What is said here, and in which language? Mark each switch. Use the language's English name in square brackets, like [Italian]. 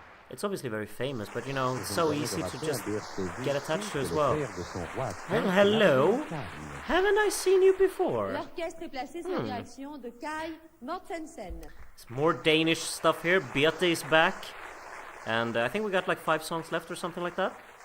[English] It's obviously very famous, but you know, it's so easy to just get attached to as well. Well, hello. Haven't I seen you before? [French] L'orchestre est placé sous la direction de Kai Mortensen. [English] It's more Danish stuff here. Beate is back. And I think we got like 5 songs left or something like that.